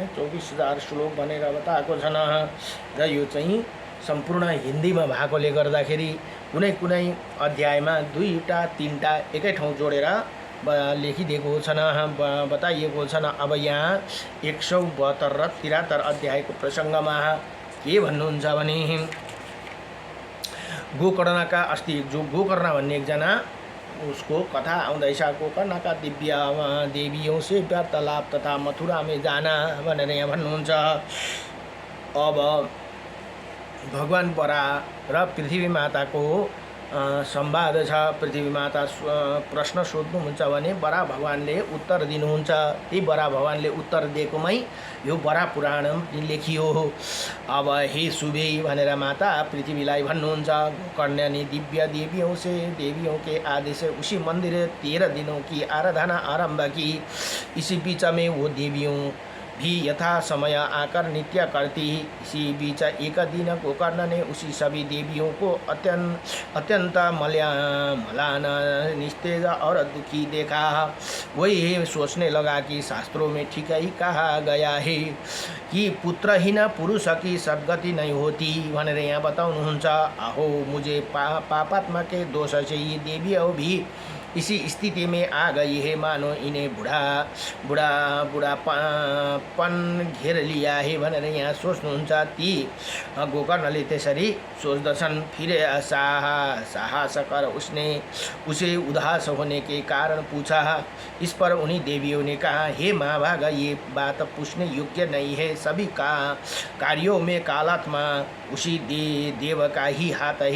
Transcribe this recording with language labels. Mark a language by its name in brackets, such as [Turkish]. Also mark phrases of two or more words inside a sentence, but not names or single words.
[Nepali] 24,000 श्लोक भनेर बताएको छन् र यो चाहिँ सम्पूर्ण हिन्दीमा भएकोले गर्दाखेरि कुनै अध्यायमा 2टा 3टा एकै ठाउँ जोडेर लेखिदिएको छन् बताइएको छन्। अब यहाँ 172 र 73 अध्यायको प्रसङ्गमा के भन्नुहुन्छ भने गोकर्णका अस्ति जो गोकर्ण भन्ने एकजना उसको कथा आउँदैछ। [Hindi] गोकर्णका दिव्य देवियों से वार्तालाप तथा मथुरा में जाना [Nepali] भनेर यहाँ भन्नुहुन्छ। अब भगवान बरा र पृथ्वी माताको संवाद छ। पृथ्वी माता प्रश्न सोध्नुहुन्छ भने बरा भगवानले उत्तर दिनुहुन्छ। ती बरा भगवानले उत्तर दिएकोमै यो बरा पुराण लेखियो। अब हे सुबे भनेर माता पृथ्वीलाई भन्नुहुन्छ [Hindi] गोकर्ण ने दिव्य देवियों के आदेश से उसी मंदिर 13 दिनों की आराधना आरंभ की। इसी बीच में वो देवियों भी यथा समय आकर नित्य करती। इसी बीच एक दिन गोकर्ण ने उसी सभी देवियों को अत्यंत मलान, निस्तेज और दुखी देखा। वही सोचने लगा कि शास्त्रों में ठीक ही कहा गया है कि पुत्रहीन पुरुष की सद्गति नहीं होती [Nepali] भनेर यहाँ बताउनुहुन्छ। [Hindi] आहो मुझे पापात्मा के दोष से ये देवियों भी इसी स्थिति में आ गई है, मानो इन्हें बुढापन घेर लिया है [Nepali] भनेर यहाँ सोच्नुहुन्छ। ती गोकर्णले त्यसरी सोच्दछन्। [Hindi] फिर साहस कर उसे उदास होने के कारण पूछा। इस पर उन्हीं देवियों ने कहा, हे महाभाग, ये बात पूछने योग्य नहीं है। सभी कार्यों में कालात्मा उसी देव का ही हाथ है।